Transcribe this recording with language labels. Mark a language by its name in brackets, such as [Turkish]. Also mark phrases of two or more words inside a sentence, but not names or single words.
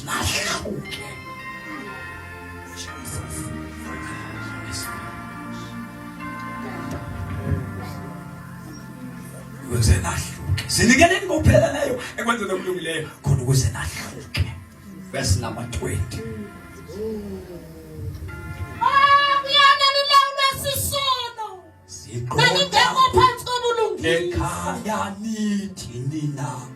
[Xhosa] Nahluke. Ukuze nahluke. Zinikeleni ngokupheleleyo ekwenzeni okulungileyo khona ukuze nahluke. [English] Verse number 20. [Xhosa] Kuyana nilawulwe sisono. Naningekho phansi kobulungile. Ekhaya nithi nina